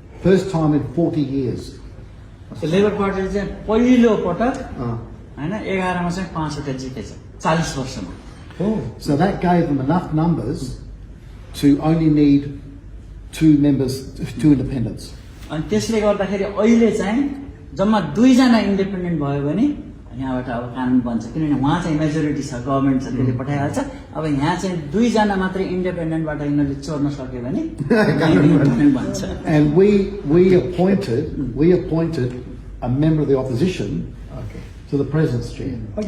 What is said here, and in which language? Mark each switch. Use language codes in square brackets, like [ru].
[en] First time in 40 years. [ne] Labour पार्टीले चाहिँ पहिलो पटक हैन 11 मा चाहिँ 5 वटा जितेछ 40 वर्षमा [en] So that gave them enough numbers to only need 2 members, 2 independents. [ne] अनि त्यसले गर्दाखेरि अहिले चाहिँ जम्मा 2 जना इन्डिपेन्डेन्ट भयो भने यहाँबाट अब कानुन बन्छ किनभने वहाँ चाहिँ मेजोरिटी छ गभर्नमेन्ट छ त्यसले पठाइहाल्छ अब यहाँ चाहिँ 2 जना मात्रै इन्डिपेन्डेन्टबाट यिनीहरूले चोर्न सक्यो भने इन्डिपेन्डेन्ट बन्छ [en] And we appointed a member of the opposition to the president's chair.